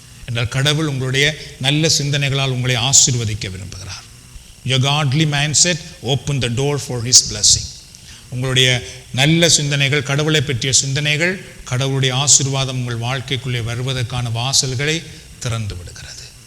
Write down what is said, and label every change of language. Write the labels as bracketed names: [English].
[Tamil] என்றால் கடவுள் உங்களுடைய நல்ல சிந்தனைகளால் உங்களை ஆசீர்வதிக்க விரும்புகிறார். [English] Your godly mindset open the door for his blessing. [Tamil] உங்களுடைய நல்ல சிந்தனைகள், கடவுளை பற்றிய சிந்தனைகள், கடவுளுடைய ஆசீர்வாதம் உங்கள் வாழ்க்கைக்குள்ளே வருவதற்கான வாசல்களை திறந்து விடுகிறது.